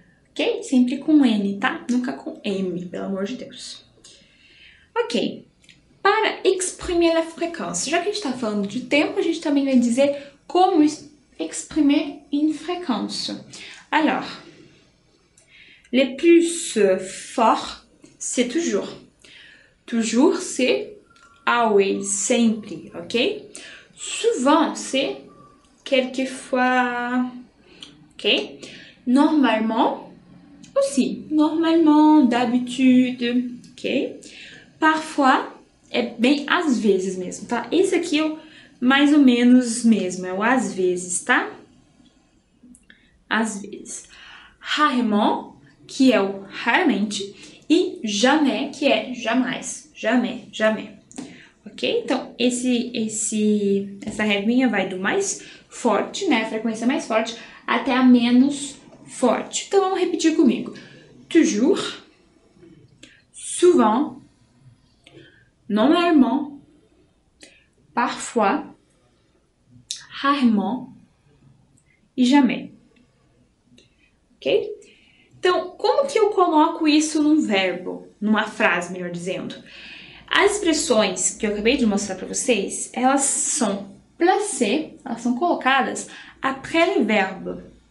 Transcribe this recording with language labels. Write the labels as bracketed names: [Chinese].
[Portuguese] Ok? Sempre com N, tá? Nunca com M, pelo amor de Deus. Ok. Para [French] exprimer la fréquence, [Portuguese] já que a gente está falando de tempo, a gente também vai dizer como [French] exprimer une fréquence. Alors, le plus fort, c'est toujours. Toujours, c'est always, sempre, ok? Souvent, c'est quelquefois, ok? Normalement, aussi. Normalement, d'habitude, ok? [Portuguese] Parfois, é bem às vezes mesmo, tá? Esse aqui é o mais ou menos mesmo, é o às vezes, tá? Às vezes. Rarement, que é o raramente, e jamais, que é jamais. Jamais. Ok? Então, essa regrinha vai do mais forte, né? A frequência mais forte, até a menos forte. Então, vamos repetir comigo. [French] Toujours, souvent, normalement, parfois, rarement e jamais. [Portuguese] Ok? Então, como que eu coloco isso num verbo, numa frase, melhor dizendo? As expressões que eu acabei de mostrar para vocês, elas são placées, elas são colocadas [French] après le verbe.